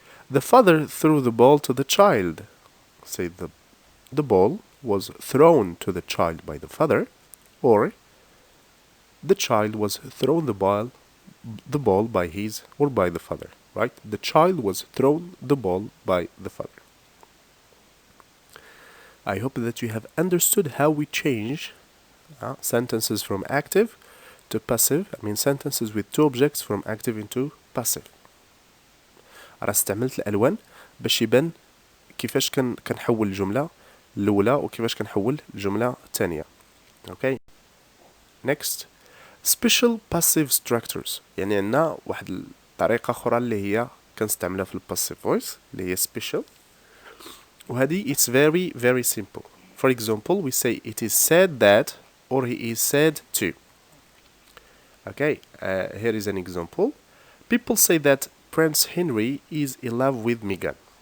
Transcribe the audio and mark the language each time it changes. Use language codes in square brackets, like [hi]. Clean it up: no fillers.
[en] The father threw the ball to the child. Say the ball was thrown to the child by the father, or the child was thrown the ball by his or by the father, right? The child was thrown the ball by the father. I hope that you have understood how we change sentences from active to passive. I mean sentences with two objects from active into passive. [ar] راه استعملت الألوان باش يبان كيفاش كنحول الجملة الأولى وكيفاش كنحول الجملة الثانية. [en] Okay. Next. Special passive structures. [ar] يعني عندنا واحد الطريقة أخرى اللي هي كنستعملها في الباسيف voice اللي هي special. وهذه [en] it's very very simple. For example, we say it is said that or he is said to. Okay, here is an example. People say that Prince Henry is in love with Meghan.